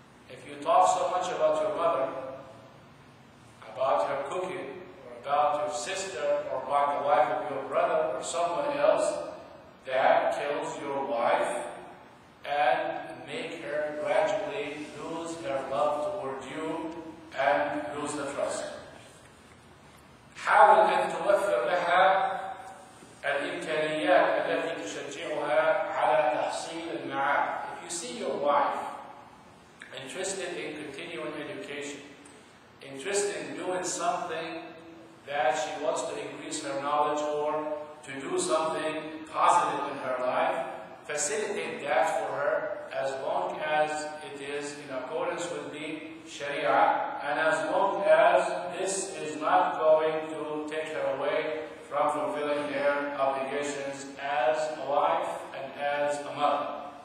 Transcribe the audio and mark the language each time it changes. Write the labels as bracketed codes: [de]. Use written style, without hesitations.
[en] If you talk so much about your mother, about her cooking, or about your sister, or about the wife of your brother, or someone else, that kills your wife and make her gradually lose her love toward you and lose the trust. [ar] حاول أن توفر لها الإمكانيات التي تشجعها على تحصيل المعاد. [en] If you see your wife interested in continuing education, interested in doing something that she wants to increase her knowledge or to do something positive in her life, facilitate that for her as long as it is in accordance with the Sharia and as long as this is not going to take her away from fulfilling her obligations as a wife and as a mother.